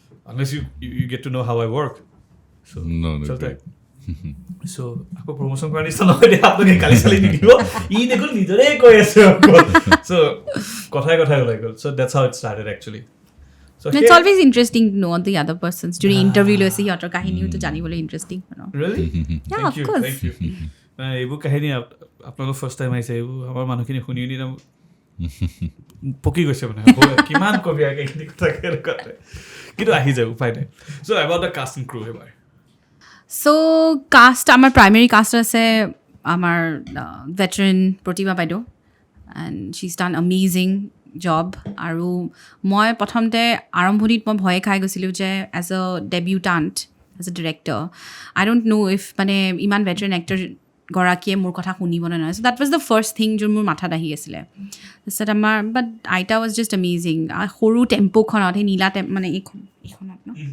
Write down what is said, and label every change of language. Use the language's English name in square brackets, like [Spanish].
[English] unless you get to know how I work [Assamese] so চলতে চ' আকৌ promotion কৰাৰ নিচিনা নহয় দে আপোনালোকে গালি চালি নিদিব ই দেখোন নিজৰে কৈ আছে চ' কথাই ওলাই গ'ল চ' [English] that's how it started actually [Assamese] so [English] it's always interesting to know the other persons [Assamese] যদি ইণ্টাৰভিউ লৈছে সিহঁতৰ কাহিনীওতো জানিবলৈ interesting [English] really yeah of course [Assamese] thank you এইবোৰ কাহিনী আপোনালোক ফাৰ্ষ্ট টাইম আহিছে এইবোৰ আমাৰ মানুহখিনি শুনি পকি গৈছে মানে কিমান কবি আগে এইখিনি কথা কিন্তু আহি যায় উপায় নাই [English] so' about the cast and crew [Assamese] এবাৰ চ' কাষ্ট আমাৰ প্ৰাইমেৰী কাষ্ট আছে আমাৰ ভেটেৰেন প্ৰতিভা বাইদেউ [English] and she is done amazing job [Assamese] আৰু মই প্ৰথমতে আৰম্ভণিত মই ভয়ে খাই গৈছিলোঁ যে [English] as a debutante as a director I don't know' if [Assamese] মানে ইমান ভেটেৰেন এক্টৰ গৰাকীয়ে মোৰ কথা শুনিব নে নহয় চ' [English] that was the first thing [Assamese] যোন মোৰ মাথাত আহি আছিলে তাৰপিছত আমাৰ বাট আইতা [English] was just amazing [Assamese] সৰু টেম্প'খনত সেই নীলা মানে এইখনত ন